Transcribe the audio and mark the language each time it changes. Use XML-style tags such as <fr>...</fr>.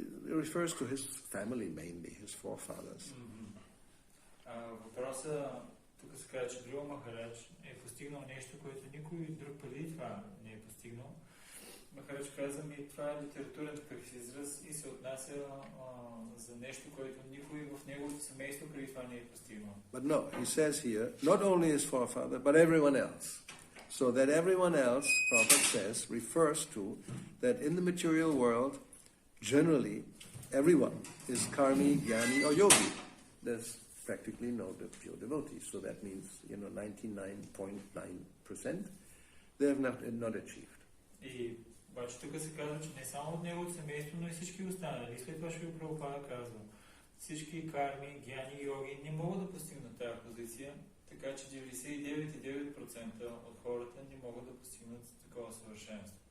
<en>It refers to his family mainly, his forefathers.</en> <bg>Въпросът тук се казва, че Dhruva Maharaj е постигнал нещо, което никой друг преди това не е постигнал. Махарадж каза ми, това е литературен такъв израз и се отнася за нещо, което никой в неговото семейство преди това не е постигнал.</bg> <en>But no, he says here, not only his forefather, but everyone else. So that everyone else, Prabhupada says, refers to that in the material world, generally, everyone is karmi, jnani, or yogi. There's practically no pure devotees. So that means, 99.9% they have not achieved.</en> <bg>И Обаче тук се казва, че не само от неговото семейство, но и всички останали. И след това Шрила Прабхупада казва, всички карми, гяни, йоги не могат да постигнат тази позиция, така че 99,9% от хората не могат да постигнат такова съвършенство.</bg>